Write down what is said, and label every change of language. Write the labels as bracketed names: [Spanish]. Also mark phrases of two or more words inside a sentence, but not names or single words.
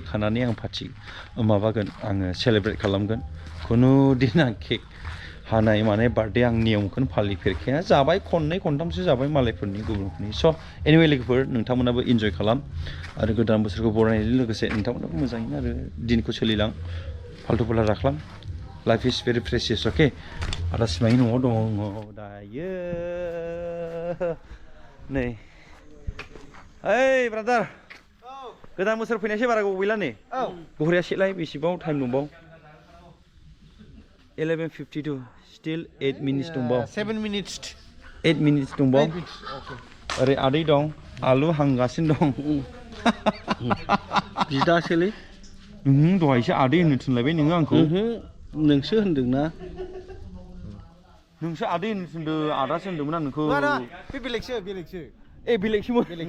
[Bodo] हानानै आं माबागोन आङो सेलेब्रेट खालामगोन खुनु दिन आं केक हानाय माने बार्थडे आं नियमखौनो फालिफेरखाया जाबाय खननै खनथामसो जाबाय मालायफोरनि गुबुनफोरनि स' एनिवे लोगोफोर नोंथांमोनाबो इन्जय खालाम आरो गोदान बोसोरखौ बरायनायजों लोगोसे नोंथांमोनाबो मोजाङैनो आरो दिनखौ सोलिलां फाल्थु फाल्ला दाखालाम [English] life is very precious [Bodo] अके आदा सिमांनि न'आव दङ दायो नै ओइ ब्रादार गोदान बोसोर फैनायसै बारा गोबाव गैला नै गहरिया सेलाय बेसेबां टाइम दंबाव 11:52 [English] still 8 minutes [Bodo] दंबाव 7 minutes 8 minutes दंबाव ओरै आदै दं आलु हांगासिनो दं बिदासोलै दहायसो आदै होननो थिनलायबाय नोङो आंखौ नोंसो होनदोंना नोंसो आदै होननो थिनदों आदासो होनदोंमोन आं नोंखौ बे बेलेगसो बेलेगसोमोन